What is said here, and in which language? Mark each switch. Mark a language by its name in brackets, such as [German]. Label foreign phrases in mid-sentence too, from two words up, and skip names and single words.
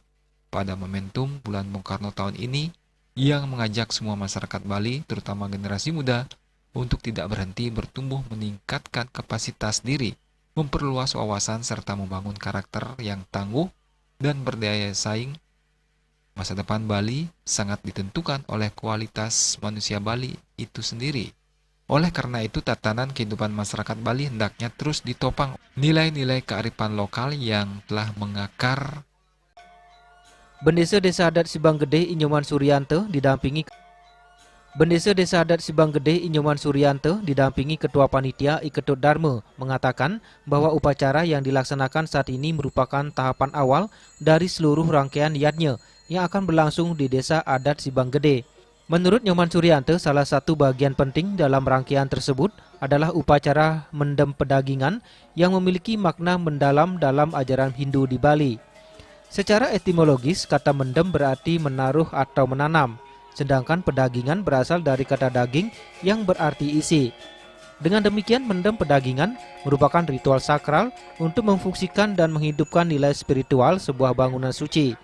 [Indonesian] Pada momentum Bulan Bung Karno tahun ini, yang mengajak semua masyarakat Bali, terutama generasi muda, untuk tidak berhenti bertumbuh meningkatkan kapasitas diri, memperluas wawasan serta membangun karakter yang tangguh dan berdaya saing. Masa depan Bali sangat ditentukan oleh kualitas manusia Bali itu sendiri. Oleh karena itu, tatanan kehidupan masyarakat Bali hendaknya terus ditopang nilai-nilai kearifan lokal yang telah mengakar. Bendesa Desa Adat Sibang Gede Inyoman Suryanto didampingi Ketua Panitia Iketut Dharma mengatakan bahwa upacara yang dilaksanakan saat ini merupakan tahapan awal dari seluruh rangkaian yadnya yang akan berlangsung di Desa Adat Sibang Gede. Menurut Nyoman Suryanto, salah satu bagian penting dalam rangkaian tersebut adalah upacara mendem pedagingan yang memiliki makna mendalam dalam ajaran Hindu di Bali. Secara etimologis, kata mendem berarti menaruh atau menanam. Sedangkan pedagingan berasal dari kata daging yang berarti isi. Dengan demikian, mendem pedagingan merupakan ritual sakral untuk memfungsikan dan menghidupkan nilai spiritual sebuah bangunan suci.